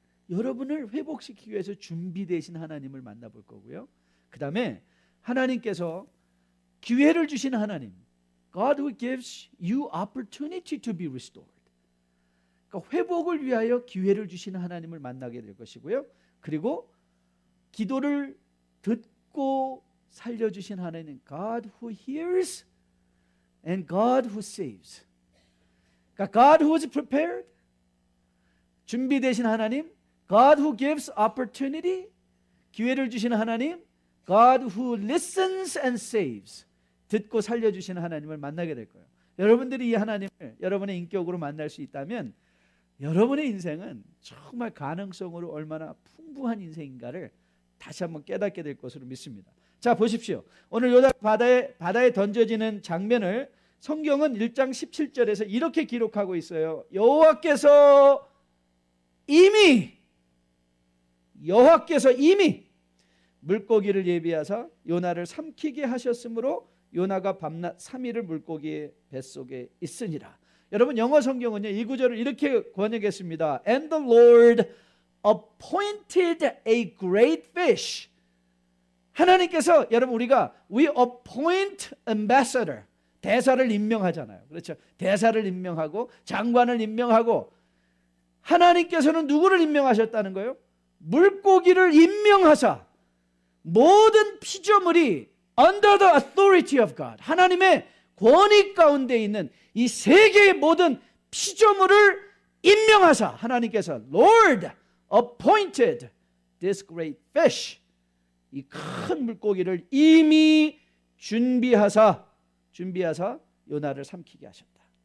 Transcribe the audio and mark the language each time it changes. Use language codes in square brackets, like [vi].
[ko] 여러분을 회복시키기 위해서 준비되신 하나님을 만나볼 거고요. 그 다음에 하나님께서 기회를 주시는 하나님, [en] God who gives you opportunity to be restored. [ko] 그러니까 회복을 위하여 기회를 주시는 하나님을 만나게 될 것이고요. 그리고 기도를 듣고 살려주신 하나님, [en] God who hears and God who saves. [ko] 그러니까 [en] God who is prepared, [ko] 준비되신 하나님, [en] God who gives opportunity, [ko] 기회를 주시는 하나님, [en] God who listens and saves, [ko] 듣고 살려주시는 하나님을 만나게 될 거예요. 여러분들이 이 하나님을 여러분의 인격으로 만날 수 있다면 여러분의 인생은 정말 가능성으로 얼마나 풍부한 인생인가를 다시 한번 깨닫게 될 것으로 믿습니다. 자, 보십시오. 오늘 요나가 바다에 던져지는 장면을 성경은 1장 17절에서 이렇게 기록하고 있어요. 여호와께서 이미 물고기를 예비하사 요나를 삼키게 하셨으므로 요나가 밤낮 3일을 물고기의 뱃속에 있으니라. 여러분, 영어 성경은요, 이 구절을 이렇게 번역했습니다. [en] And the Lord appointed a great fish. [ko] 하나님께서, 여러분, 우리가 [en] we appoint ambassador, [ko] 대사를 임명하잖아요. 그렇죠? 대사를 임명하고 장관을 임명하고, 하나님께서는 누구를 임명하셨다는 거예요? 물고기를 임명하사 모든 피조물이 [en] under the authority of God, [ko] 하나님의 권위 가운데 있는 이 세계의 모든 피조물을 임명하사 하나님께서 [en] Lord appointed this great fish, [ko] 이 큰 물고기를 이미 준비하사 요나를 삼키게 하셨다.